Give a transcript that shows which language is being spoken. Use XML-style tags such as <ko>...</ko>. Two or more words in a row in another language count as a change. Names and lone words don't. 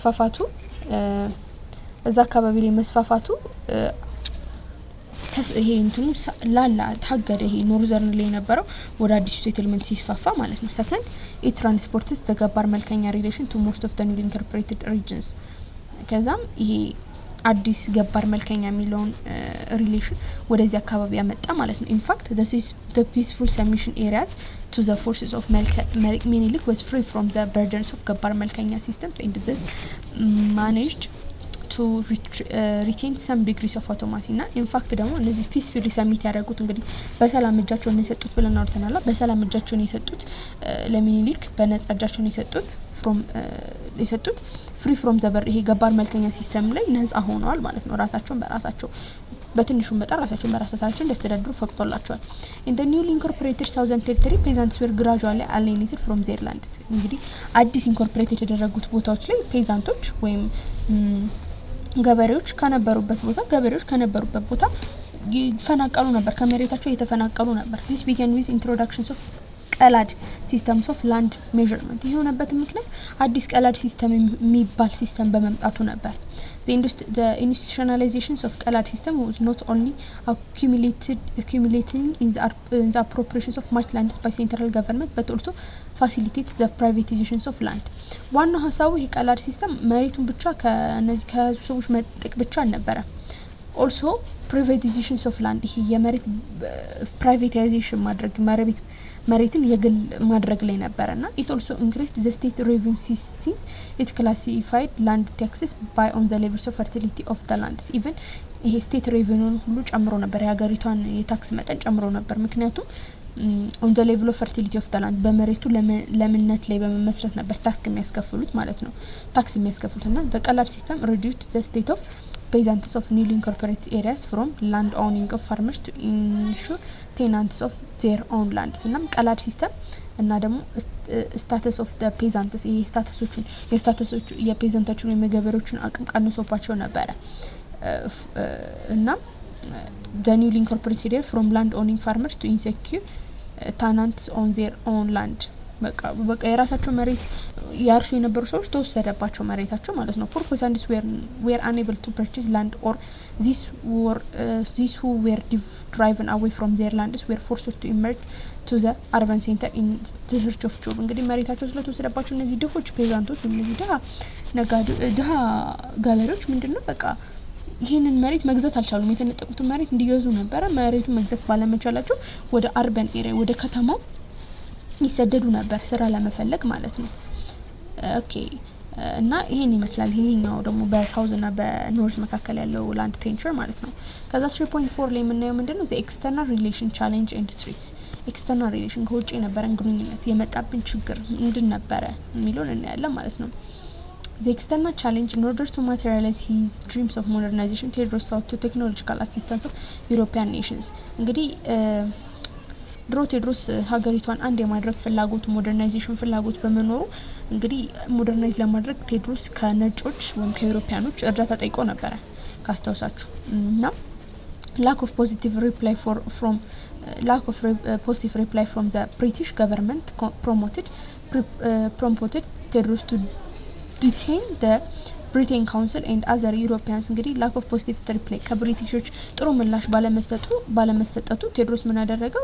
<am>መስፋፋቱ ይሄ እንትኑ ላላ ታገደ ይሄ ኖርዘርን ላይ የነበረው ወደ አዲሱ ሴትልመንት ሲስፋፋ ማለት ነው</am> <en>second it transports the</en> <am>ገባር መልከኛ relation</am> <en>to most of the newly incorporated regions</en> <am>ከዛም ይሄ አዲስ ገባር መልከኛ የሚለውን ሪሌሽን ወደዚህ አካባቢ ያመጣ ማለት ነው</am> <en>in fact the peaceful submission areas to the forces of Menelik was free from the burdens of</en> <am>ገባር መልከኛ</am> <en>systems and this managed to retain some degrees of autonomy እና in fact</en> <am>ደግሞ እነዚህ</am> <en>peaceful submit</en> <am>ያደረጉት እንግዲህ በሰላም እጃቸውን የሰጡት ብለን አውርተናል በሰላም እጃቸውን የሰጡት ለሚኒሊክ በነጻ እጃቸውን የሰጡት</am> <en>free from the</en> <am>ይሄ ገባር መልከኛ ሲስተም ላይ ነጻ ሆነዋል ማለት ነው ራሳቸውን በራሳቸው በትንሹ መጠን ራሳቸውን በራሳቸው እንዲያስተዳድሩ ፈቅዶላቸዋል</am> <en>in the newly incorporated southern territory peasants were gradually alienated from their lands</en> <am>እንግዲህ አዲስ ኢንኮርፖሬት የተደረጉት ቦታዎች ላይ ፔዛንቶች ወይም ገበሬዎች ከነበሩበት ቦታ ይፈናቀሉ ነበር ከመሬታቸው እየተፈናቀሉ ነበር</am> <en>this began with introductions of ቀላድ systems of land measurement</en> <am>የሆነበት ምክንያት አዲስ ቀላድ ሲስተም የሚባል ሲስተም በመምጣቱ ነበር</am> <en>the institutionalizations of ቀላድ system was not only accumulating in the appropriations of much lands by central government but also facilitates the privatizations of land</en> <am>ዋናው ሐሳቡ ይሄ ቀላድ ሲስተም መሬቱን ብቻ ከነዚህ ከህዝብ ሰዎች መጠቅ ብቻ አልነበረ</am> <en>also privatizations of land</en> <am>ይሄ የመሬት privatization ማድረግ መሬትን የግል ማድረግ ላይ ነበርና</am> <en>it also increased the state revenue since it classified land taxes by on the levels of fertility of the lands even ይሄ state revenue</en> <am>ሁሉ ጨምሮ ነበር የሀገሪቷን የታክስ መጠን ጨምሮ ነበር ምክንያቱም</am> <en>on the level of fertility of the land</en> <am>በመሬቱ ለምነት ላይ በመመስረት ነበር ታክስ የሚያስከፍሉት ማለት ነው ታክስ የሚያስከፍሉትና</am> <en>the ቀላድ system reduced the state of peasants of newly incorporated areas from land owning of farmers to ensure tenants of their own lands</en> <am>እና ቀላድ ሲስተም እና ደግሞ</am> <en>status of the peasants</en> <am>ይሄ ስታተሶቹ የፔዛንቶቹን የገበሬዎችን አቅም ቀንሶባቸው ነበር</am> <en>እና the newly incorporated area from land owning farmers to insecure tenants on their own land</en> <am>በቃ የራሳቸው መሬት ያርሹ የነበሩ ሰዎች ተወሰደባቸው መሬታቸው ማለት ነው</am> <en>poor peasants were unable to purchase land or these who were driven away from their lands were forced to emerge to the urban center in search of job</en> <am>እንግዲህ መሬታቸው ስለተወሰደባቸው እነዚህ ድሆች ፔዛንቶች እነዚህ ድሃ ገበሬዎች ምንድነው በቃ ይህንን መሬት መግዛት አልቻሉም። የተነጠቁትን መሬት እንዲገዙ ነበረ። መሬቱን መግዛት ባለመቻላቸው ወደ</am> <en>urban area</en> <am>ወደ ከተማው ይሰደዱ ነበር ስራ ለመፈለግ ማለት ነው። ኦኬ እና ይሄን ይመስላል። ይሄኛው ደግሞ በሳውዝ እና በኖርዝ መካከል ያለው ላንድ ቴንቸር ማለት ነው። ከዛ 3.4 ላይ የምናየው ምንድነው</am> <en>the external relation challenge and threats። external relation</en> <am>ከውጭ የነበረን ግንኙነት የመጣብን ችግር ምንድን ነበረ የሚለውን እናያለን ማለት ነው።</am> <en>The external challenge in order to materialize his dreams of modernization, Tedros sought to technological assistance of European nations.</en> <am>እንግዲህ ድሮ ቴድሮስ ሀገሪቷን አንድ የማድረግ ፍላጎት ሞደርናይዜሽን ፍላጎት በመኖሩ እንግዲህ ሞደርናይዝ ለማድረግ ቴድሮስ ከነጮች ወይም ከዩሮፒያኖች እርዳታ ጠይቆ ነበረ ካስታውሳችሁ እና</am> <en>lack of positive reply from the British government prompted Tedros to detain the Britain Council and other Europeans.</en> <am>እንግዲህ</am> <en>lack of positive reply</en> <am>ከብሪቲሾች ጥሩ ምላሽ ባለመሰጠቱ ቴድሮስ ምን አደረገው?</am>